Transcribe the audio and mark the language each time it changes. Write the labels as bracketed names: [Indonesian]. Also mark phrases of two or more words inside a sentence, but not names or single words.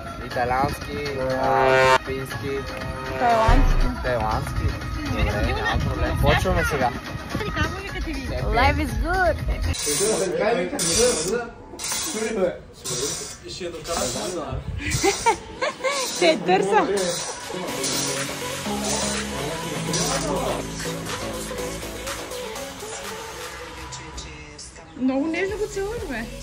[Bulgarian] Италиански, филипински, тайландски? Добре, няма проблем. Почваме сега. [English] Life is good! [Bulgarian] И ще докараш. Ще търса. Много нежно го целуваш, бе.